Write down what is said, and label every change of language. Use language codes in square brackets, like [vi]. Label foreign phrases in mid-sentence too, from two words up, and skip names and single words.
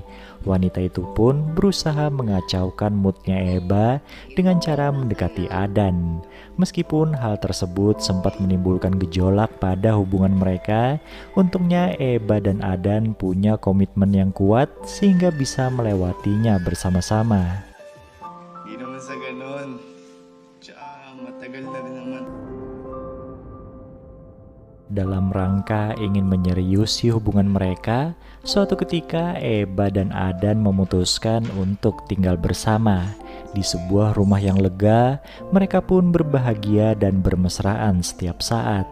[id] Wanita itu pun berusaha mengacaukan moodnya Eba dengan cara mendekati Adan. Meskipun hal tersebut sempat menimbulkan gejolak pada hubungan mereka, untungnya Eba dan Adan punya komitmen yang kuat sehingga bisa melewatinya bersama-sama. [tl] Di naman sa ganun. Matagal na rin naman. [id] Dalam rangka ingin menyeriusi hubungan mereka, suatu ketika Eba dan Adan memutuskan untuk tinggal bersama. Di sebuah rumah yang lega, mereka pun berbahagia dan bermesraan setiap saat.